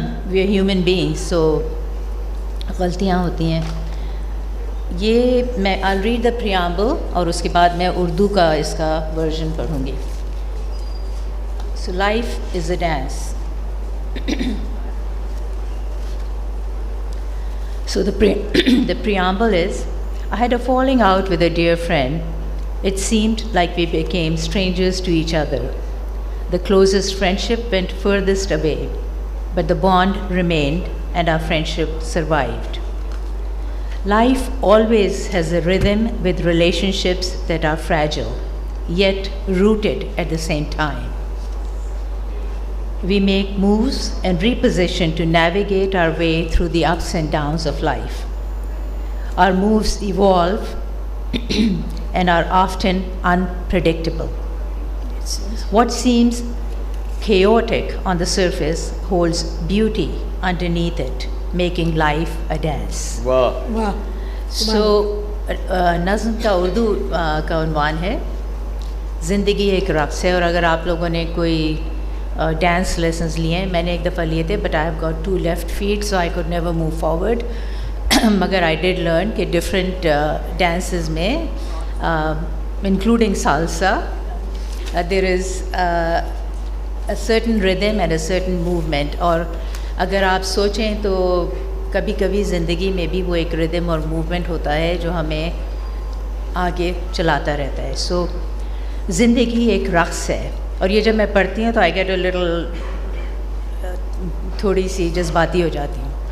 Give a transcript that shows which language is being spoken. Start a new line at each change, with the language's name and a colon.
English: we are human beings, so
Urdu: غلطیاں ہوتی ہیں۔ یہ میں
English: I read the preamble
Urdu: اور اس کے بعد میں اردو کا اس کا ورژن پڑھوں گی۔
English: So life is a dance. So the preamble is, I had a falling out with a dear friend. It seemed like we became strangers to each other. The closest friendship went furthest away, but the bond remained and our friendship survived. Life always has a rhythm with relationships that are fragile, yet rooted at the same time. We make moves and reposition to navigate our way through the ups and downs of life. Our moves evolve and are often unpredictable. What seems chaotic on the surface holds beauty underneath it, making life a dance. واہ، واہ،
Urdu: So, نظم کا اردو کا عنوان ہے زندگی ایک رقص ہے۔ اور اگر آپ لوگوں نے کوئی ڈانس لیسنز لیے ہیں، میں نے ایک دفعہ لیے تھے،
English: but I have got 2 left feet so I could never move forward,
Urdu: مگر
English: I did learn
Urdu: کہ ڈفرینٹ ڈانسز میں including salsa
English: there is a certain rhythm and a certain movement.
Urdu: اور اگر آپ سوچیں تو کبھی کبھی زندگی میں بھی وہ ایک ردم اور موومنٹ ہوتا ہے جو ہمیں آگے چلاتا رہتا ہے. سو زندگی ایک رقص ہے. اور یہ جب میں پڑھتی ہوں تو
English: I get a little
Urdu: تھوڑی سی جذباتی ہو جاتی ہوں.